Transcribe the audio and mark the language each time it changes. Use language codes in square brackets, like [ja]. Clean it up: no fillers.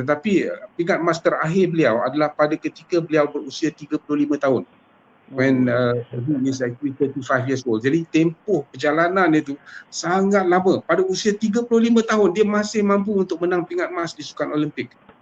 [ms] Tetapi tingkat emas terakhir beliau adalah pada ketika beliau berusia 35 tahun. [en] When he is actually 35 years old. [ms] Jadi tempoh perjalanan dia tu sangat lama. Pada usia 35 tahun dia masih mampu untuk menang pingat emas di Sukan Olimpik.